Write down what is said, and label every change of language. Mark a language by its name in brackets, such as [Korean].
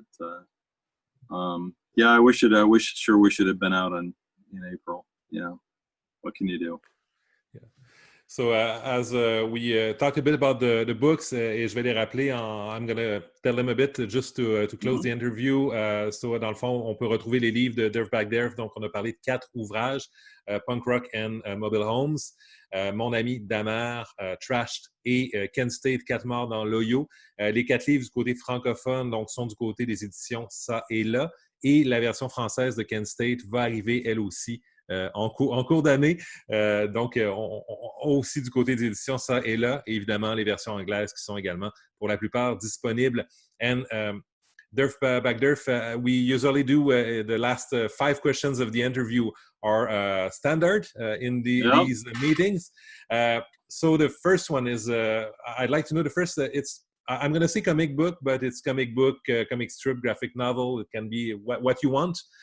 [English] But, yeah, I wish it had been out in April. You know, what can you do? So, as we talked a bit about the books, [French] et je vais les rappeler, [English] I'm going to tell them a bit just to close the interview. [French] So, dans le fond, on peut retrouver les livres de Derf Backderf. Donc, on a parlé de 4 ouvrages, Punk Rock and Mobile Homes, Mon ami Dahmer, Trashed et Kent State, 4 morts dans l'Ohio. Les 4 livres du côté francophone, donc, sont du côté des éditions Ça et Là. Et la version française de Kent State va arriver, elle aussi, en cours d'année. Donc, aussi du côté des éditions, Ça et Là. Et évidemment, les versions anglaises qui sont également, pour la plupart, disponibles. [English] And Derf Backderf, we usually do the last 5 questions of the interview are standard in these meetings. So the first one is, I'd like to know the first, I'm going to say comic book, but it's comic book, comic strip, graphic novel. It can be what you want.